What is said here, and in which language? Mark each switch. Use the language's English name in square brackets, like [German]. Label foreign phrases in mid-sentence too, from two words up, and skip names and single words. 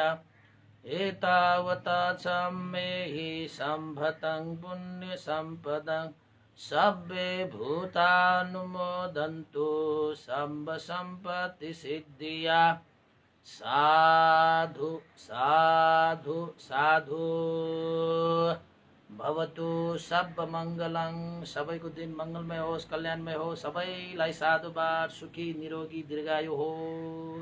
[Pali] एतावता सम्मेहि सम्भतं पुण्यसम्पदं सब्बे भूतानुमोदन्तु सम्ब सम्पत्ति सिद्धिया। साधु साधु साधु। भवतु सर्वमङ्गलं। [Nepali] सबैको दिन मङ्गलमय होस्, कल्याणमय होस्। सबैलाई साधुवाद। सुखी निरोगी दीर्घायु होस्।